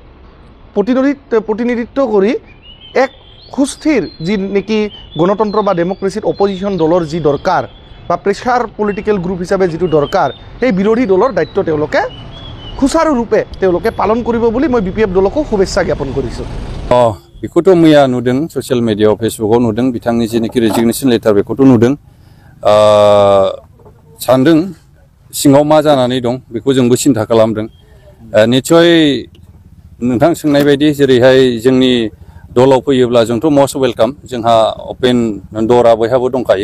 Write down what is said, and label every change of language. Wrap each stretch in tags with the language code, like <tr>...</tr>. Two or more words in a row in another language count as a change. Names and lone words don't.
<as>প্ৰতিনিধিত্ব কৰি এক সুস্থিৰ যি নেকি গণতন্ত্ৰ বা ডেমক্ৰেচিত অপজিশ্যন দলৰ যি দৰকাৰ বা</as> <en>pressure political group</en> <as>হিচাপে যিটো দৰকাৰ সেই বিৰোধী দলৰ দায়িত্ব তেওঁলোকে সুচাৰুৰূপে তেওঁলোকে পালন কৰিব বুলি মই BPF দলকো শুভেচ্ছা জ্ঞাপন কৰিছোঁ</as> <brx>बेखौथ' मैया नुदों ससियेल मिडियायाव फेसबुकाव नुदों बिथांनि जेनाखि</brx> <en>resignation letter</en> <brx>बेखौथ' नुदों सानदों सिङाव मा जानानै दं बेखौ जोंबो सिन्था खालामदों निश्चय नोंथां सोंनाय बायदि जेरैहाय जोंनि दलाव फैयोब्ला जोंथ'</brx> <en>must welcome</en> <brx>जोंहा</brx> <en>open door</en> <brx>बयहाबो दंखायो</brx>